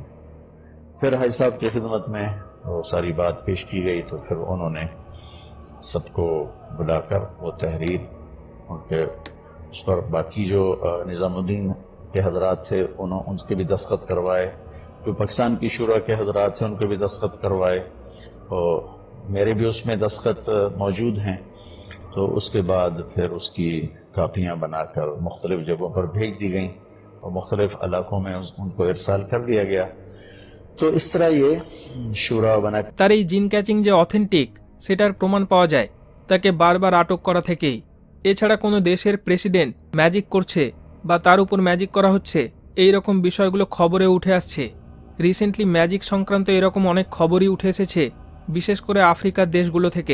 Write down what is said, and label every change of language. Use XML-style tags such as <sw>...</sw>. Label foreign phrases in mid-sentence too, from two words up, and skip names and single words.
<ur>پھر حاجی صاحب کی خدمت میں وہ ساری بات پیش کی گئی، تو پھر انہوں نے سب کو بلا کر وہ تحریر ان کے اس پر باقی جو نظام الدین کے حضرات تھے ان کے بھی دستخط کروائے، جو پاکستان کی شورا کے حضرات تھے ان کے بھی دستخط کروائے، اور میرے بھی اس میں دستخط موجود ہیں۔ تو اس کے بعد پھر اس کی کاپیاں بنا کر مختلف جگہوں پر بھیج دی گئیں اور مختلف علاقوں میں ان کو ارسال کر دیا گیا۔ তো اس طرح یہ شورا بنا</ur> <bn>তার এই</bn> <en>jinn catching</en> <bn>যে অথেন্টিক সেটার প্রমাণ পাওয়া যায় তাকে বারবার আটক করা থেকেই। এছাড়া কোনো দেশের প্রেসিডেন্ট ম্যাজিক করছে বা তার উপর ম্যাজিক করা হচ্ছে এই রকম বিষয়গুলো খবরে উঠে আসছে। রিসেন্টলি ম্যাজিক সংক্রান্ত এরকম অনেক খবরই উঠে এসেছে, বিশেষ করে আফ্রিকার দেশগুলো থেকে।</bn>